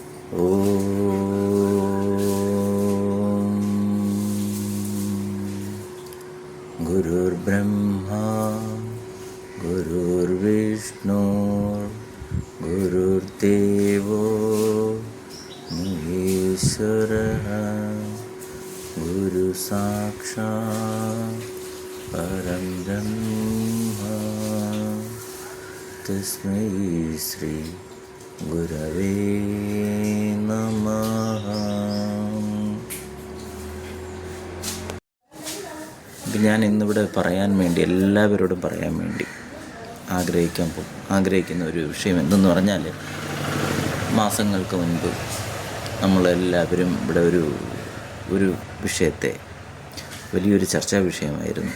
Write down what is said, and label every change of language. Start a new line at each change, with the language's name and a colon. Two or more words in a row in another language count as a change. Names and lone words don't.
Sanskrit: गुरुर्ब्रह्मा गुरुर्विष्णु गुरुर्देवो महेश्वरः गुरुसाक्षात् परं ब्रह्म तस्मै श्री ഗുരവേ നമഃ.
Malayalam: ഞാൻ ഇന്നിവിടെ എല്ലാവരോടും പറയാൻ വേണ്ടി ആഗ്രഹിക്കുന്ന ഒരു വിഷയം എന്തെന്ന് പറഞ്ഞാൽ, മാസങ്ങൾക്ക് മുൻപ് നമ്മളെല്ലാവരും ഇവിടെ ഒരു വിഷയത്തെ വലിയൊരു ചർച്ചാ വിഷയമായിരുന്നു.